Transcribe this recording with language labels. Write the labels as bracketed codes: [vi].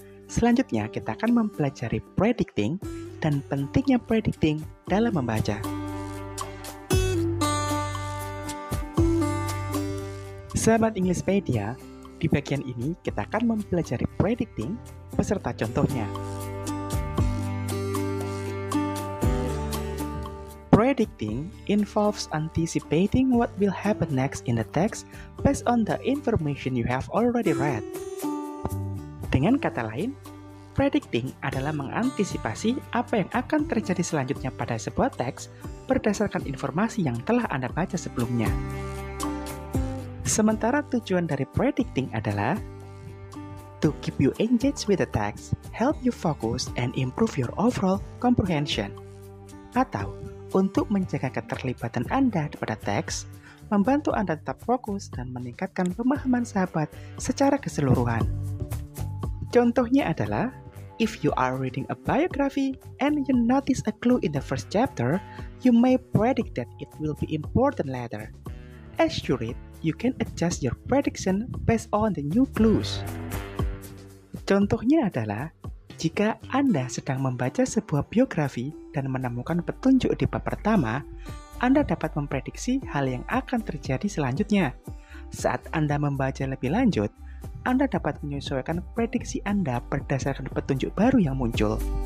[id] Selanjutnya, kita akan mempelajari predicting dan pentingnya predicting dalam membaca. Sahabat Englishpedia, di bagian ini kita akan mempelajari predicting beserta contohnya. [en] Predicting involves anticipating what will happen next in the text based on the information you have already read. [id] Dengan kata lain, predicting adalah mengantisipasi apa yang akan terjadi selanjutnya pada sebuah teks berdasarkan informasi yang telah Anda baca sebelumnya. Sementara tujuan dari predicting adalah [en] to keep you engaged with the text, help you focus, and improve your overall comprehension. [id] Atau untuk menjaga keterlibatan Anda pada teks, membantu Anda tetap fokus dan meningkatkan pemahaman sahabat secara keseluruhan. Contohnya adalah, [en] if you are reading a biography and you notice a clue in the first chapter, you may predict that it will be important later. As you read, you can adjust your prediction based on the new clues. [id] Contohnya adalah, jika Anda sedang membaca sebuah biografi dan menemukan petunjuk di bab pertama, Anda dapat memprediksi hal yang akan terjadi selanjutnya. Saat Anda membaca lebih lanjut, Anda dapat menyesuaikan prediksi Anda berdasarkan petunjuk baru yang muncul.